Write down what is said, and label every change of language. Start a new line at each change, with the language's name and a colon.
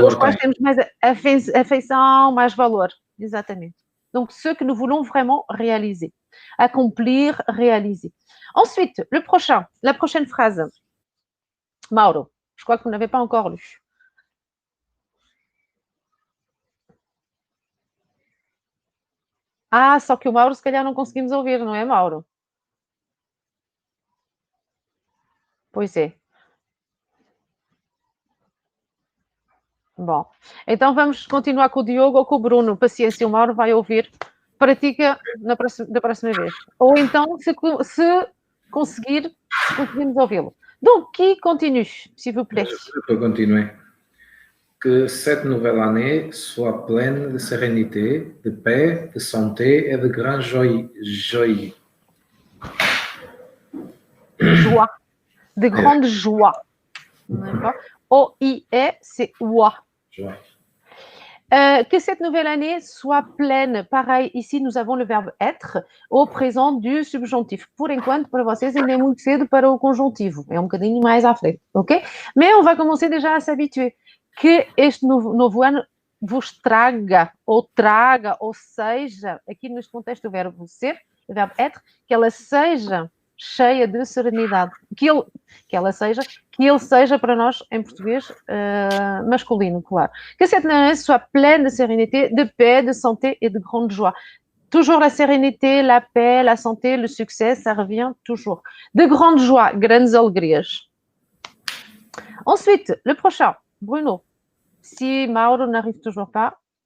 Portuguese: para os quais temos mais afeição, mais valor. Exatamente.
French: Donc, ceux que nous voulons vraiment réaliser. Accomplir, réaliser. Ensuite, la prochaine phrase. Mauro, je crois que vous n'avez pas encore lu.
Portuguese: Ah, só que o Mauro, se calhar, não conseguimos ouvir, não é, Mauro? Pois é. Bom, então vamos continuar com o Diogo ou com o Bruno. Paciência, o Mauro vai ouvir. Pratica da próxima vez. Ou então, se conseguirmos ouvi-lo.
French: Donc, qui continue, s'il vous plaît? Je peux continuer. Que cette nouvelle année soit pleine de sérénité, de paix, de santé et de grande joie. Joie. De grande joie. D'accord? O-I-E, c'est oie. Joie. Que cette nouvelle année soit pleine. Pareil, ici, nous avons le verbe être au présent du subjonctif.
Portuguese: Por enquanto, para vocês, ainda é muito cedo para o conjuntivo. É um bocadinho mais à frente, ok?
French: Mais on va commencer déjà à s'habituer.
Portuguese: Que este novo ano vos traga, ou seja, aqui neste contexto o verbo ser, o verbo être, que ela seja cheia de serenidade. Que ele seja para nós, em português, masculino, claro.
French: Que cette année soit pleine de sérénité, de paix, de santé et de grande joie. Toujours la sérénité, la paix, la santé, le succès, ça revient toujours. De grande joie,
Portuguese: grandes alegrias.
French: Ensuite, le prochain, Bruno. Si Mauro n'arrive toujours pas.